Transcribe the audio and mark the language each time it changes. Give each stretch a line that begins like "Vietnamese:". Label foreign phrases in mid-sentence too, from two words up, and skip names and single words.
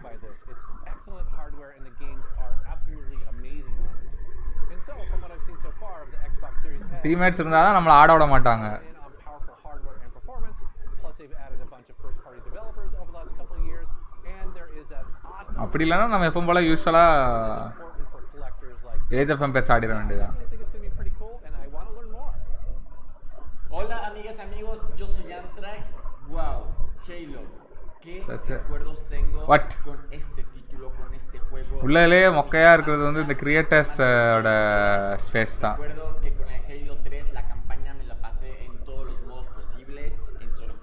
Tamil: டீம்மேட்ஸ் இருந்தால் தான் நம்மளை ஆட விட மாட்டாங்க. அப்படி இல்லைன்னா நம்ம எப்பவும் போல் யூஸ்வலாக ஏஜ் ஆஃப் எம்பையர்ஸ் ஆடிட வேண்டியதான்.
Spanish: Hola amigas, amigos, yo soy Antrax. Wow, Halo. ¿Qué recuerdos tengo con este título, con este juego?
Tamil: உள்ளே மொக்கையாக இருக்கிறது வந்து இந்த கிரியேட்டர்ஸோட ஸ்பேஸ் தான்.
Spanish: Recuerdo que con el Halo 3 la campaña me la pasé en todos los modos posibles, en